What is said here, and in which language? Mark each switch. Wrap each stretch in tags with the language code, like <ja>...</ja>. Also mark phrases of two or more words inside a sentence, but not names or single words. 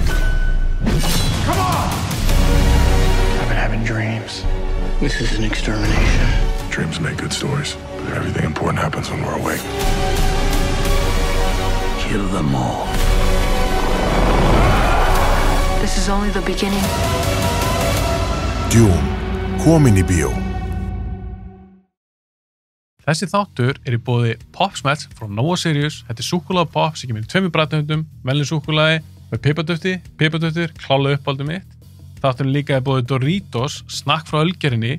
<en>Come on! I've been having dreams. This is an extermination. Dreams make good stories, but everything important happens when we're awake. Kill them all. This is only the beginning. Dune,</en> <is>komin í bíó. Þessi þáttur í boði Pop-Smells frá Nova Sirius. Þetta súkkulaði pop sem kemur í 2 bragðtegundum, venjuleg súkkulaði með piparduftið, klálega uppáldið mitt. Þátturinn líka í boði Doritos, snakk frá Ölgerinni.</is>